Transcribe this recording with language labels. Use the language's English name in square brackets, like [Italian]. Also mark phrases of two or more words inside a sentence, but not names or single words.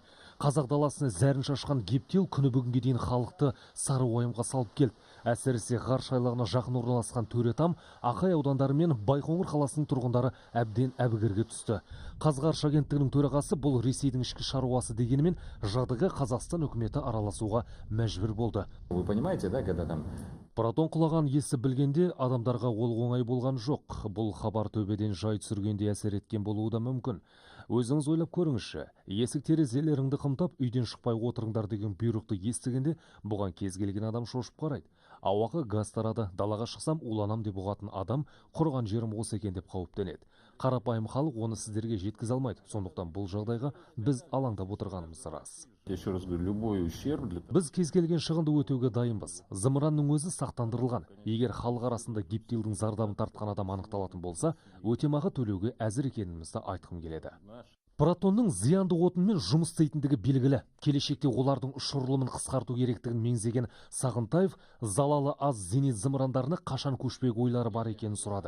[Kazakh] Қазақ даласына зәрін шашқан гептил күні бүгінге дейін халықты сары уайымға салып келді. Әсіресе ғарыш айлағына жақын орналасқан Төретам, Ақай аудандары мен Байқоңыр қаласының тұрғындары әбден әбігерге түсті. Қазғарыш агенттігінің төрағасы бұл Ресейдің ішкі шаруасы дегенімен жағдайға Қазақстан үкіметі араласуға мәжбүр болды. [Russian] Вы понимаете, да, когда там [Kazakh] Протон құлаған есі білгенде адамдарға ол оңай болған жоқ. Бұл хабар төбеден жай түсіргенде әсер еткен болуы да мүмкін. Өзіңіз ойлап көріңізші, есік терезелеріңді қымтап, үйден шықпай отырыңдар деген бұйрықты естігенде бұған кез келген адам шошып қарайды. Ауаға газ тарады, далаға шықсам уланам деп ұғатын адам құрған жерім осы екен деп қауіптенеді. Қарапайым халық оны сіздерге жеткізе алмайды. Сондықтан бұл жағдайға біз алаңдап отырғанымыз рас. [Russian] еще раз говорю, любой ущерб для... [Kazakh] Біз кез келген шығынды өтеуге дайынбыз. Зымыранның өзі сақтандырылған. Егер халық арасында гептилдің зардабын тартқан адам анықталатын болса, өтемақы төлеуге әзір екенімізді айтқым келеді. Протонның зиянды отынмен жұмыс істейтіндігі белгілі. Келешекте олардың ұшырылымын қысқарту керектігін меңзеген Сағынтаев залалы аз зенит зымырандарына қашан көшпек ойлары бар екенін сұрады.